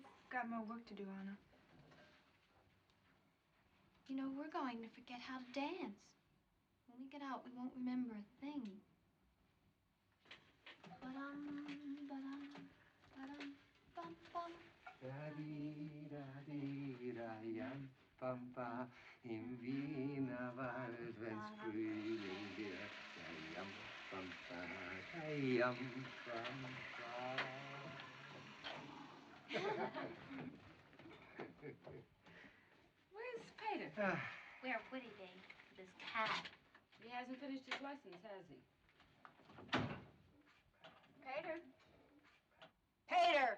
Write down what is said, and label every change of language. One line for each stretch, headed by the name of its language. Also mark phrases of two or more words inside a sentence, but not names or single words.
English: Got more work to do, Anna. You know, we're going to forget how to dance. When we get out, we won't remember a thing. Da-dee-da-dee-da-yam, pam-pa,
German: im Wiener Wald, wenn's Frühling wird. Da-yam, pam-pa, da-yam, pam-pa.
English: Where's Peter? Where would he be with his cat? He hasn't finished his lessons, has he? Peter. Peter!